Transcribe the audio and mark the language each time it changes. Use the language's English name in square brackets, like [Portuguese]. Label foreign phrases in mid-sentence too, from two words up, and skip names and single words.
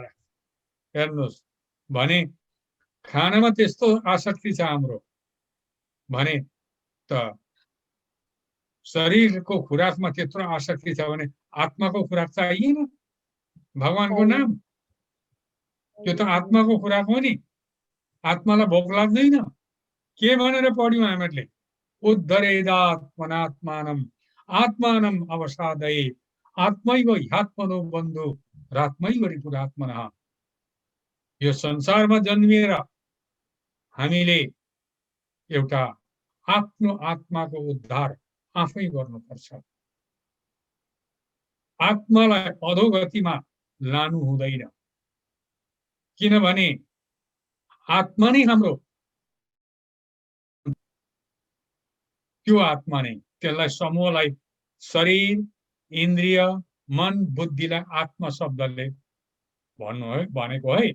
[Nepali] हेर्नुहोस्, भने खानामा त्यस्तो आसक्ति छ हाम्रो भने त शरीरको खुराकमा त्यत्रो आसक्ति छ भने आत्माको खुराक चाहिएन। भगवानको नाम त्यो त आत्माको खुराक हो नि। आत्मालाई भोक लाग्दैन। के भनेर पढ्यौँ हामीहरूले? [Sanskrit] उद्धरेदात्मनात्मानम् आत्मानम् अवसादये आत्मैव ह्यात्मनो बन्धु रात्मैव रिपुरात्मनः। [Nepali] यो संसारमा जन्मिएर हामीले एउटा आफ्नो आत्माको उद्धार आफै गर्नुपर्छ। आत्मालाई अधोगतिमा लानु हुँदैन, किनभने आत्मा नै हाम्रो, त्यो आत्मा नै, त्यसलाई समूहलाई शरीर, इन्द्रिय, मन, बुद्धिलाई आत्मा शब्दले भनेको है।